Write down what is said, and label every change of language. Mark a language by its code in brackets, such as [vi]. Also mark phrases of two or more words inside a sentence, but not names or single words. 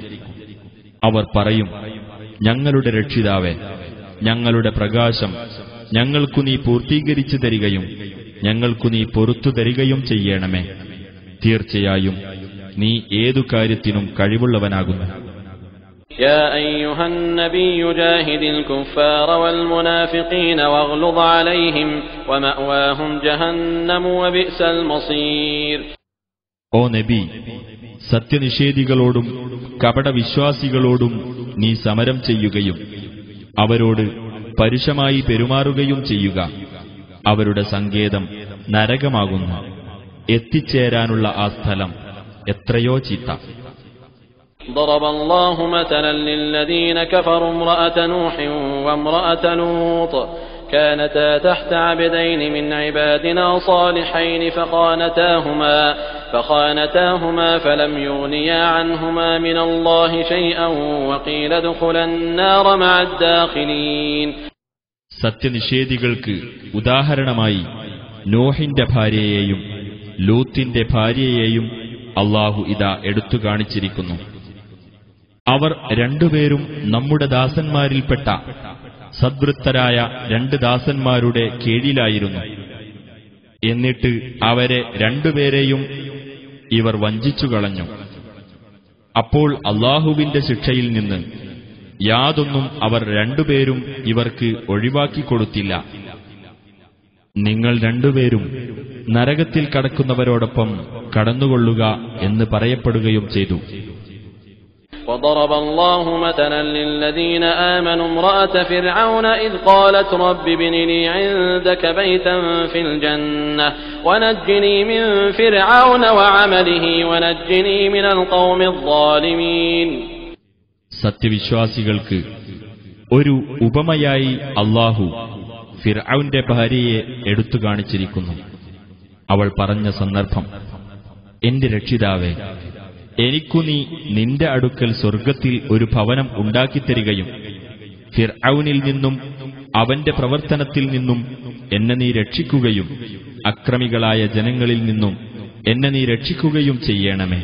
[ml] അവർ പറയും, ഞങ്ങളുടെ രക്ഷിതാവേ, ഞങ്ങളുടെ പ്രകാശം ഞങ്ങൾക്കു നീ പൂർത്തീകരിച്ചു തരികയും ഞങ്ങൾക്കു നീ പൊറുത്തു തരികയും ചെയ്യണമേ. തീർച്ചയായും നീ ഏതു കാര്യത്തിനും കഴിവുള്ളവനാകുന്നു. [ar] يا أيها النبي جاهد الكفار والمنافقين واغلظ عليهم ومأواهم جهنم وبئس المصير. [ml] ഓ നബി, സത്യനിഷേധികളോടും കപടവിശ്വാസികളോടും നീ സമരം ചെയ്യുകയും അവരോട് പരുഷമായി പെരുമാറുകയും ചെയ്യുക. അവരുടെ സങ്കേതം നരകമാകുന്നു. എത്തിച്ചേരാനുള്ള ആ സ്ഥലം എത്രയോ ചീത്ത. [ar] ضرب الله مثلا للذين كفروا امرأة نوح وامرأة لوط كانتا تحت عبدين من عبادنا صالحين فخانتاهما فلم يغنيا عنهما من الله شيئا وقيل ادخلا النار مع الداخلين. [ml] സത്യനിഷേധികൾക്ക് ഉദാഹരണമായി നോഹിന്റെ ഭാര്യയെയും ലൂത്തിന്റെ ഭാര്യയെയും അല്ലാഹു ഇതാ എടുത്തു കാണിച്ചിരിക്കുന്നു. അവർ രണ്ടുപേരും നമ്മുടെ ദാസന്മാരിൽപ്പെട്ട സദ്വൃത്തരായ രണ്ട് ദാസന്മാരുടെ കീഴിലായിരുന്നു. എന്നിട്ട് അവരെ രണ്ടുപേരെയും ഇവർ വഞ്ചിച്ചു കളഞ്ഞു. അപ്പോൾ അല്ലാഹുവിന്റെ ശിക്ഷയിൽ നിന്ന് യാതൊന്നും അവർ രണ്ടുപേരും ഇവർക്ക് ഒഴിവാക്കിക്കൊടുത്തില്ല. നിങ്ങൾ രണ്ടുപേരും നരകത്തിൽ കടക്കുന്നവരോടൊപ്പം കടന്നുകൊള്ളുക എന്ന് പറയപ്പെടുകയും ചെയ്തു. [ar] وضرب الله مثلا للذين آمنوا امرأة فرعون إذ قالت رب ابن لي عندك بيتا في الجنة ونجني من فرعون وعمله ونجني من القوم الظالمين. [ml] സത്യവിശ്വാസികൾക്ക് ഒരു ഉപമയായി അല്ലാഹു ഫിർഔന്റെ ഭാര്യയെ എടുത്തു കാണിച്ചിരിക്കുന്നു. അവൾ പറഞ്ഞ സന്ദർഭം, എന്റെ രക്ഷിതാവേ, എനിക്കു നീ നിന്റെ അടുക്കൽ സ്വർഗ്ഗത്തിൽ ഒരു ഭവനം ഉണ്ടാക്കിത്തരികയും ഫിർഔനിൽ നിന്നും അവന്റെ പ്രവർത്തനത്തിൽ നിന്നും എന്നെ നീ രക്ഷിക്കുകയും അക്രമികളായ ജനങ്ങളിൽ നിന്നും എന്നെ നീ രക്ഷിക്കുകയും ചെയ്യണമേ.